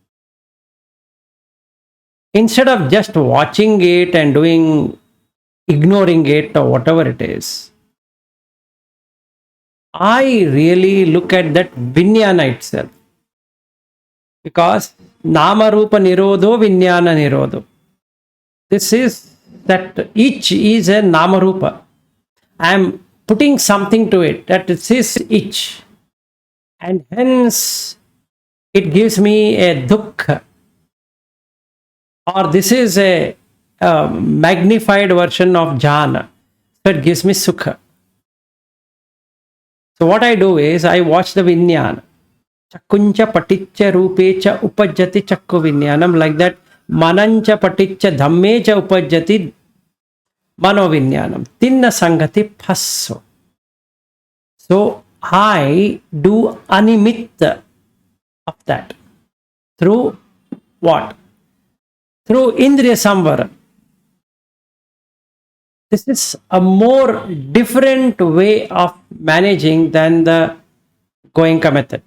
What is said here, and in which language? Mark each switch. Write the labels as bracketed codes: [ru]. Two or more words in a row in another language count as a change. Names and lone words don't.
[en] Instead of just watching it and ignoring it or whatever it is, I really look at that vinnana itself. [pi] Because nama rupa nirodho vinnana nirodho. [en] This is that each is a [pi] nama rupa. [en] I am putting something to it, that it is each. And hence it gives me a dukkha. Or this is a magnified version of jhana. So it gives me sukha. So what I do is I watch the vinnana. [pi] Chakkuncha paticha rupecha upajjati chakku vinnanam, [en] like that. [pi] Manancha paticha dhammecha upajjati mano vinnanam. Tinna sangati phasso. [en] So I do animitta of that. Through what? through indriya-samvara. This is a more different way of managing than the Goenka method.